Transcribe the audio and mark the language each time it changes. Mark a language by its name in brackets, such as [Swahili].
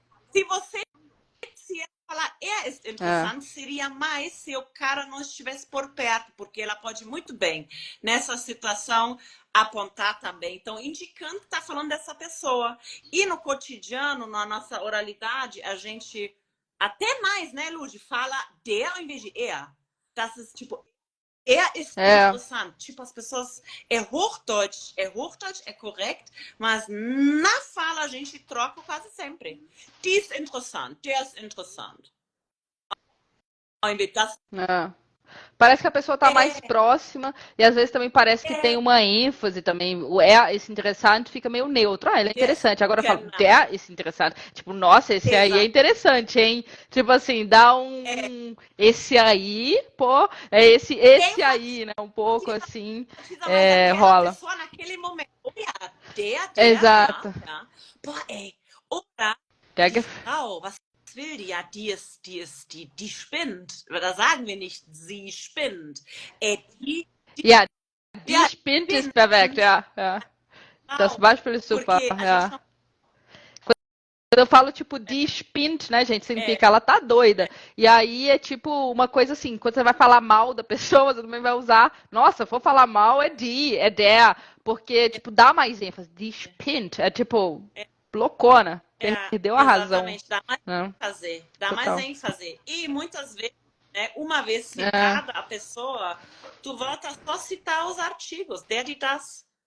[Portuguese] Se falar [German] ist interessant, [Portuguese] seria mais se o cara não estivesse por perto, porque ela pode muito bem, nessa situação, apontar também. Então, indicando que está falando dessa pessoa. E no cotidiano, na nossa oralidade, a gente, até mais, né, Lud, fala der ao invés de er. [German] Das ist, tipo, ist interessant. [Portuguese] Tipo, as pessoas, é Hochdeutsch, é correto, mas na fala a gente troca quase sempre. [German] Die ist interessant, der ist interessant. [Portuguese] Ao invés das... Parece que a pessoa está mais próxima e às vezes também parece que tem uma ênfase também. Esse interessante fica meio neutro. Ah, ele é interessante. Agora eu falo, der esse interessante. Tipo, nossa, esse aí é interessante, hein? Tipo assim, dá esse aí, pô, é esse aí, né? Um pouco assim, rola. Pessoa naquele momento. Olha, Exato. [German] Pô, oder die Frau, was will die? Ja, die spinnt. Da sagen wir nicht, sie spinnt. Die spinnt ist perfekt, ja. Das Beispiel ist super, ja. [Portuguese] Quando eu falo, tipo, [German] die spinnt, [Portuguese] né, gente, significa ela tá doida. E aí é tipo uma coisa assim, quando você vai falar mal da pessoa, você também vai usar, nossa, for falar mal é é der, porque, tipo, dá mais ênfase. [German] Die spinnt, [Portuguese] é tipo, loucona, perdeu a razão. Exatamente, dá mais ênfase, dá mais ênfase. E muitas vezes, né, uma vez citada a pessoa, tu volta só a citar os artigos, [German] der, die, das.